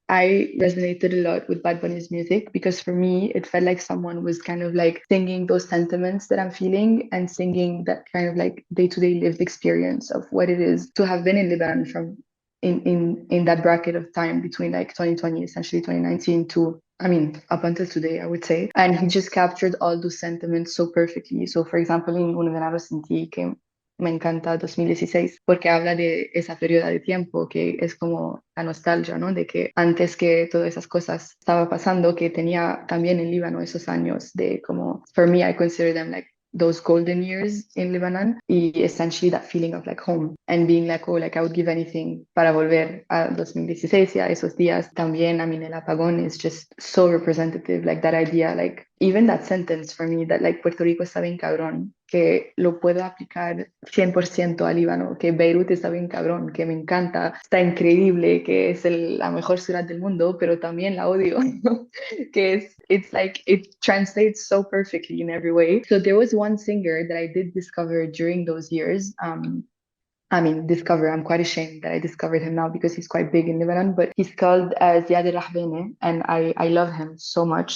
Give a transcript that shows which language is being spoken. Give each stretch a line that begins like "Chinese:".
English: I resonated a lot with Bad Bunny's music because for me, it felt like someone was kind of like singing those sentiments that I'm feeling and singing that kind of like day-to-day lived experience of what it is to have been in Lebanon from in that bracket of time between like 2020, essentially 2019 to up until today, I would say. And he just captured all those sentiments so perfectly. So, for example, in Una Vez Sin Ti came
Spanish: me encanta 2016 porque habla de esa periodo de tiempo que es como la nostalgia, ¿no? De que antes que todas esas cosas estaba pasando, que tenía también en Líbano esos años de como,
English: for me, I consider them like those golden years in Lebanon y essentially that feeling of like home and being like, oh, like I would give anything
Spanish: para volver a 2016 y a esos días. También, I mean, el apagón
English: is just so representative, like that idea, like even that sentence for me, that like
Spanish: Puerto Rico está bien cabrón, que lo puedo aplicar 100% al Líbano, que Beirut está bien cabrón, que me encanta, está increíble, que es la mejor ciudad del mundo, pero también la odio. Que es,
English: it's like it translates so perfectly in every way. So there was one singer that I did discover during those years. I mean, discover, I'm quite ashamed that I discovered him now because he's quite big in Lebanon, but he's called Ziad al-Rahbani, and I love him so much.